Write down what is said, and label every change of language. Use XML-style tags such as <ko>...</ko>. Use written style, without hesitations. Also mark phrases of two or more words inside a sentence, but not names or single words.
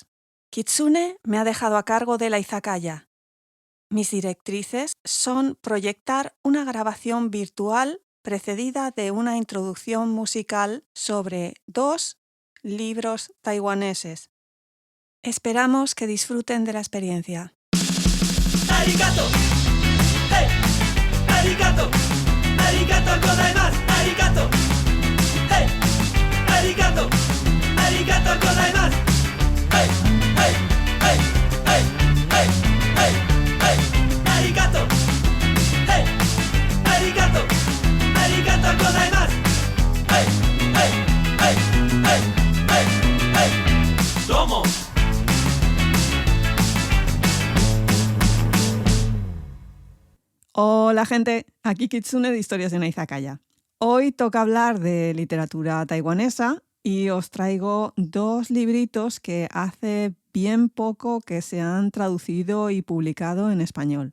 <es>Kitsune me ha dejado a cargo de la izakaya. Mis directrices son proyectar una grabación virtual precedida de una introducción musical sobre 2 libros taiwaneses. Esperamos que disfruten de la experiencia.</es> <ja>¡Arigato! ¡Hey! ¡Arigato! ¡ありがとうございます! ¡Arigato! ¡Hey! ¡Arigato! ¡ありがとうございます! ¡Hey! ¡Hey! ¡Hey! ¡Hey! ¡Hey! ¡Hey! ¡Hey! ¡Arigato! ¡Hey! ¡Arigato! ¡ありがとうございます! ¡Hey! ¡Hey! ¡Hey! ¡Hey! ¡Hey! ¡Hey! ¡Domo!</ja> <es>Hola gente, aquí Kitsune de Historias de una Izakaya. Hoy toca hablar de literatura taiwanesa y os traigo 2 libritos que hace bien poco que se han traducido y publicado en español.</es>